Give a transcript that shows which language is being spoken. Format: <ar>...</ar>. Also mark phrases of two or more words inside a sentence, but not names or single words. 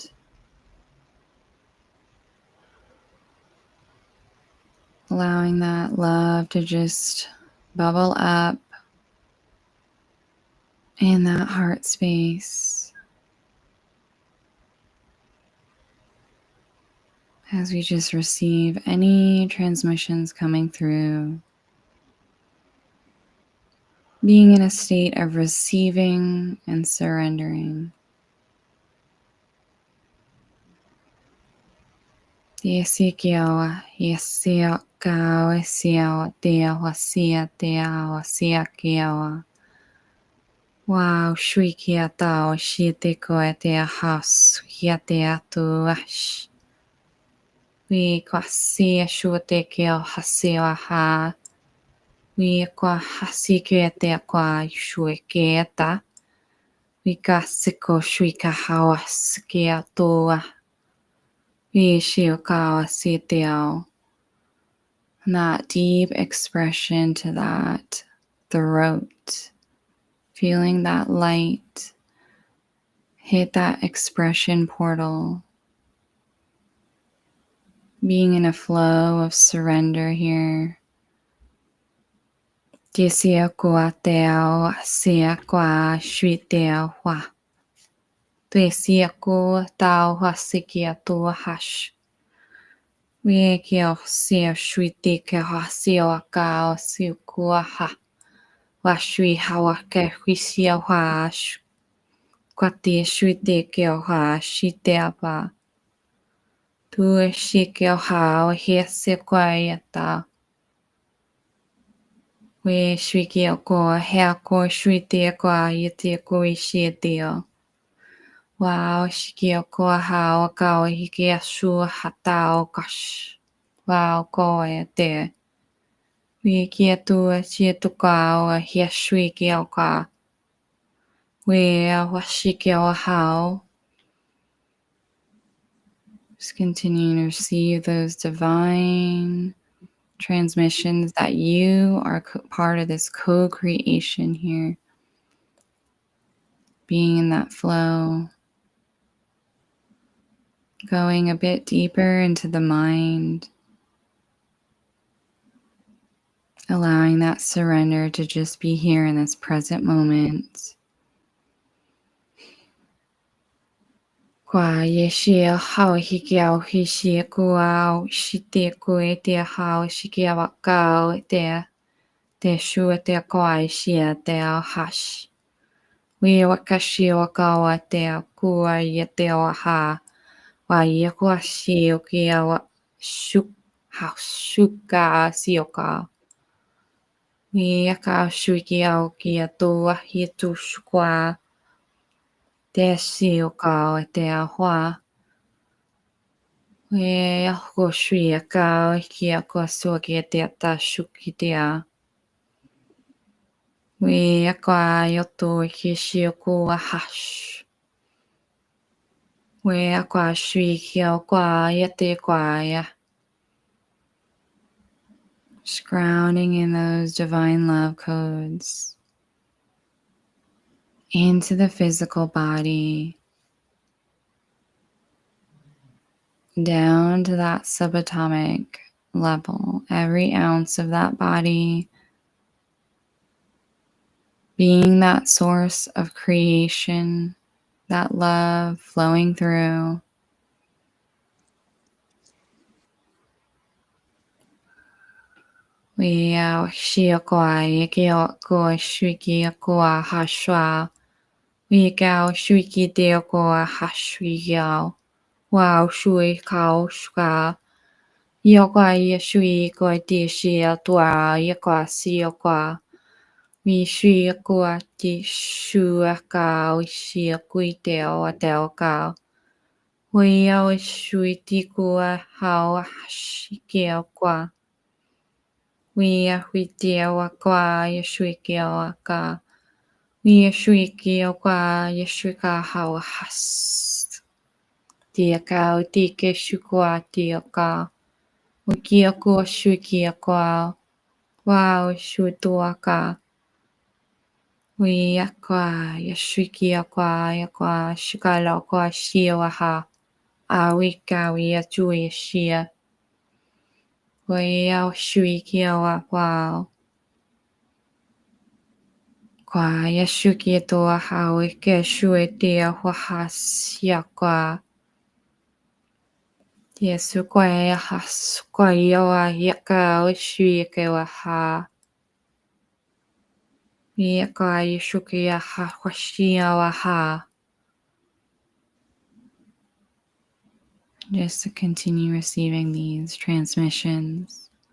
<en>Allowing that love to just bubble up in that heart space. As we just receive any transmissions coming through. Being in a state of receiving and surrendering. Yesikiawa, yesiakawa, yesiawa, yesiakiawa. Wow, shwikiatao, shitikoetea has, yateatuash. We kwasia shutekeo haseo ha. We kwa hasikete kwa shueketa. We kasiko shuika hawaskia toa. We shiokawa siteo. That deep expression to that throat. Feeling that light hit that expression portal. Being in a flow of surrender here. Dia sia kwa teo sia kwa shui teo wa. Dia sia kwa tao wa sikia tu hash. We kio sia shui te ke ha sia wa kao siu kwa ha. Wa shui hawa ke hui sia wa ash. Kwa te shui te kio ha shi te apa. Tu e shi kio ha o he se kwa iata. We shui kio ko hea ko shui te kwa i te ko i shi te. Wow, shikio ko hao kao hiki asu hatao gosh. Wow, ko e te. We kia tu chia tu kao a hia shui kio ka. We a washi kio hao. Just continuing to receive those divine transmissions that you are part of this co-creation here. Being in that flow. Going a bit deeper into the mind. Allowing that surrender to just be here in this present moment. Kwa yeshia hao hikiao hishia kuao shite kue te hao shikia wakao te shua te koai shia te ao hash. We wakashi wakawa te kua ye te o ha. Wa ye kua shio kia wa shuk ha shuka sioka. We ka shuki au kia toa hi tu shukwa. Te shio ka o te ahua. We ako shui a ka kia ko suki te ta shuki te a. We ako a yoto ki shio ko a hash. We ako a shui kia kwa ya te kwa ya. Just grounding in those divine love codes. Into the physical body. Down to that subatomic level, every ounce of that body being that source of creation, that love flowing through. We shiokwa yekio ko shuiki ko hashwa. We gao shuiki deo ko hashwio. Wow shui kao shka. Yokwa yeshui ko dishia tua yekwa siokwa. We shui ko di shua kao shia kuiteo a deo kao. We ao shui di ko hao shikio kwa. We deo a kwa yeshui kio a ka. We shui kio kwa yeshui ka hao has. Dia kao dike shukwa dio ka. We kia ko shui kia kwa. Wow shui tua ka. We akwa yeshui kia kwa yakwa shikalo kwa shio aha. A we ka we a chui shia. We ao shui kia wa wow. Kwa yeshu kia toa hao ke shui tia wahas yakwa. Yesu kwa ya has kwa yawa yaka o shui ke waha. Yaka yeshu kia ha washia waha. Just to continue receiving these transmissions.</en>